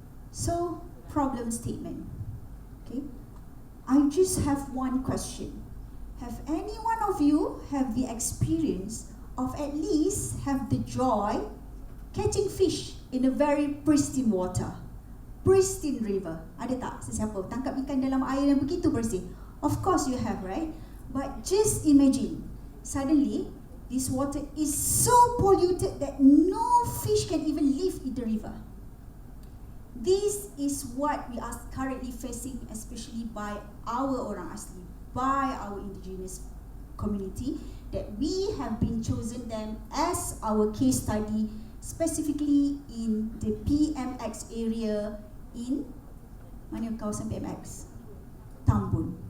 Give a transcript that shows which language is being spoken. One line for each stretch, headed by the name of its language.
English: So, problem statement, okay. I just have one question. Have any one of you have the experience of at least have the joy catching fish in a very pristine water, pristine river?
Malay: Ada tak sesiapa tangkap ikan dalam air yang begitu bersih?
English: Of course you have, right? But just imagine, suddenly this water is so polluted that no fish can even live in the river. This is what we are currently facing, especially by our orang asli, by our indigenous community, that we have been chosen them as our case study, specifically in the PMX area in
Malay: mana kawasan PMX?
English: Tambun.